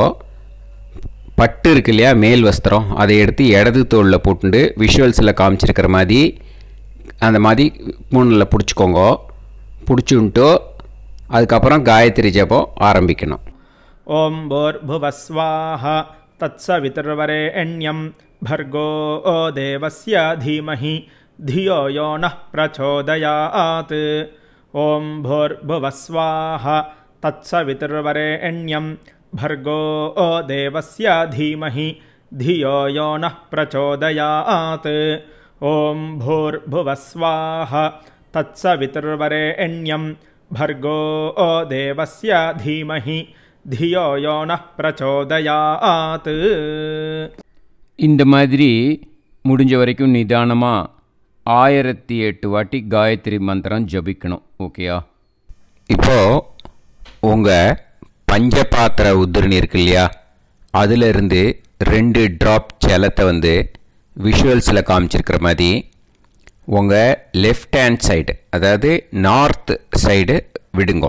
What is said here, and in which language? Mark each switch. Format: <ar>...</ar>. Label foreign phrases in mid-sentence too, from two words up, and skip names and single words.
<ta>பட்டு இருக்கு இல்லையா மேல் வஸ்திரம், அதை எடுத்து இடது தோளில் போட்டுண்டு விஷுவல்ஸில் காமிச்சிருக்கிற மாதிரி அந்த மாதிரி பூனலில் பிடிச்சிக்கோங்க. பிடிச்சுன்ட்டு அதுக்கப்புறம் காயத்ரி ஜபம் ஆரம்பிக்கணும்.</ta> <sa>ॐ भूर्भुवस्वः तत्सवितुर्वरेण्यम् भर्गो देवस्य धीमहि धियो यो नः प्रचोदयात्। ॐ भूर्भुवस्वाः तत्सवितुर्वरेण्यं भर्गो देवस्य धीमहि धियो यो नः प्रचोदयात्। ॐ भूर्भुवस्वाः तत्सवितुर्वरेण्यं भर्गो देवस्य धीमहि धियो यो नः प्रचोदयात्।</sa> <ta>இந்த மாதிரி முடிஞ்ச வரைக்கும் நிதானமாக 1008 வாட்டி காயத்ரி மந்திரம் ஜபிக்கணும். ஓகேயா? இப்போது உங்கள் பஞ்சபாத்திர உதிரணி இருக்கு இல்லையா, அதிலிருந்து 2 ட்ராப் ஜலத்தை விஷுவல்ஸில் காமிச்சிருக்கிற மாதிரி உங்கள்</ta> <en>left hand side,</en> <ta>அதாவது</ta> <en>north side</en> <ta>விடுங்கோ.</ta>